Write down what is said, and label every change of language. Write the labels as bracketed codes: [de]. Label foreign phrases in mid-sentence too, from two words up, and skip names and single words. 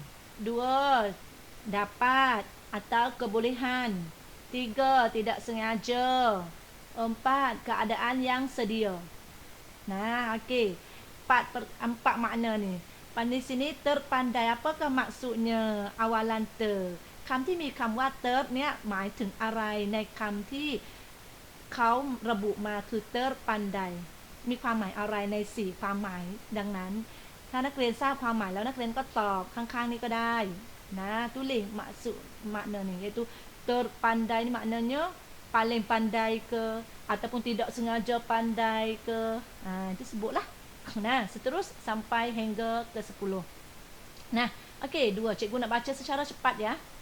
[ms] 2, dapat atau kebolehan. 3, tidak sengaja. 4, keadaan yang sedia. Nah, okey. 4 makna ni. Pada sini terpandai, apakah maksudnya awalan ter? [th] คำที่มีคำว่า ter เนี่ยหมายถึงอะไรในคำที่เขาระบุมาคือ ter pandai มีความหมายอะไรใน4ความหมายดังนั้นถ้านักเรียนทราบความหมายแล้วนักเรียนก็ตอบข้างๆนี้ก็ได้นะ [ms] tulis maksud makna ni iaitu terpandai ni maknanya paling pandai ke ataupun tidak sengaja pandai ke. Itu sebutlah. Nah, seterus sampai hingga ke 10. Nah, okey, 2. Cikgu nak baca secara cepat ya.